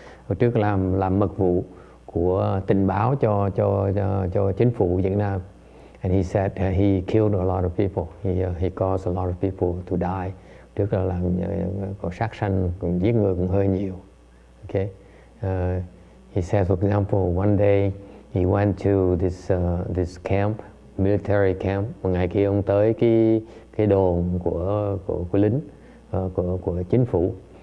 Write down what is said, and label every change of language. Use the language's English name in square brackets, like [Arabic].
[Vietnamese] Hồi trước làm mật vụ của tình báo cho chính phủ Việt Nam. [English] And he said he killed a lot of people. He caused a lot of people to die. [Vietnamese] Trước là làm có sát sanh, còn giết người cũng hơi nhiều. [English] Okay. He said, for example, one day he went to this camp, military camp. [Vietnamese] Một ngày kia ông tới cái đồn của lính, của chính phủ.